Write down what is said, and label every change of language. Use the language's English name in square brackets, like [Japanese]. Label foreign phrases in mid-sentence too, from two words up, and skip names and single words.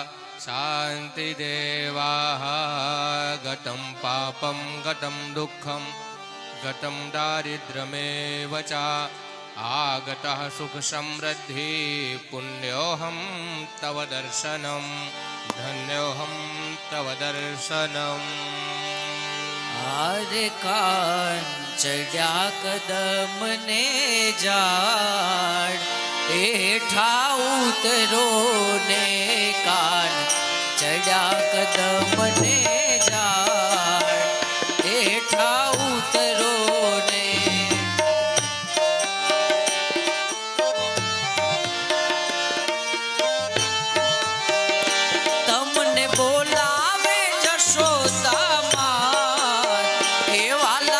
[Sanskrit] शान्तिदेवाः गतं पापं गतं दुःखं गतं दारिद्र्यमेव च आगतः सुखसमृद्धि पुण्योऽहं तव दर्शनं धन्योऽहं तव दर्शनम् [Gujarati] આરે કાંચડ્યા કદમ ને ઝાડ હેઠા ઉતરો ને કાન ચડ્યા કદમ ને ઝાડ હેઠા ઉતરો ને તમને બોલાવે જશોદામાં હે વાલા.